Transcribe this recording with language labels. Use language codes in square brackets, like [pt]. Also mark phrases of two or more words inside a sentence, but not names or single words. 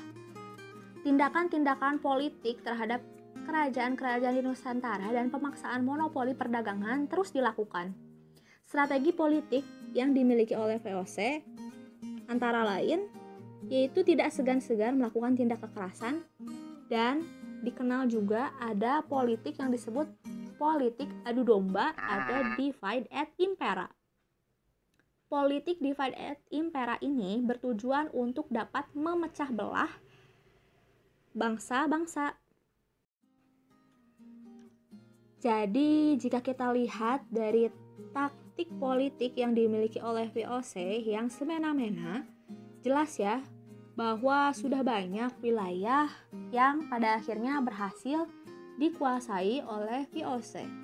[id] Tindakan-tindakan politik terhadap kerajaan-kerajaan di Nusantara dan pemaksaan monopoli perdagangan terus dilakukan. Strategi politik yang dimiliki oleh VOC antara lain yaitu tidak segan-segan melakukan tindak kekerasan, dan dikenal juga ada politik yang disebut politik adu domba atau [la] divide et impera. [id] Politik [la] divide et impera [id] ini bertujuan untuk dapat memecah belah bangsa-bangsa. Jadi, jika kita lihat dari taktik politik yang dimiliki oleh VOC yang semena-mena, jelas ya bahwa sudah banyak wilayah yang pada akhirnya berhasil dikuasai oleh VOC.